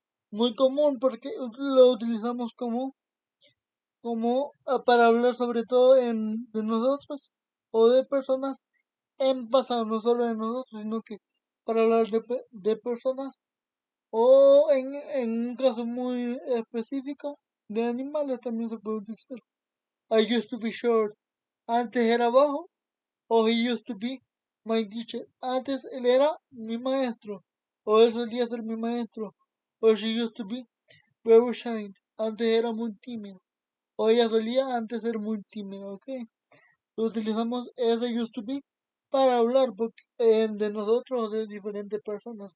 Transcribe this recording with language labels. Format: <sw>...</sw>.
<es>Muy común porque lo utilizamos como para hablar sobre todo de nosotros o de personas en pasado, no solo de nosotros, sino que para hablar de personas o en un caso muy específico de animales también se puede utilizar.</es> <en>I used to be short.</en> <es>Antes era bajo.</es> <en>O he used to be my teacher.</en> <es>Antes él era mi maestro. O él solía ser mi maestro. O</es> <en>she used to be very shy.</en> <es>Antes era muy tímido. O ella solía antes ser muy tímida, ¿ok? Utilizamos ese used to be para hablar de nosotros o de diferentes personas.</es>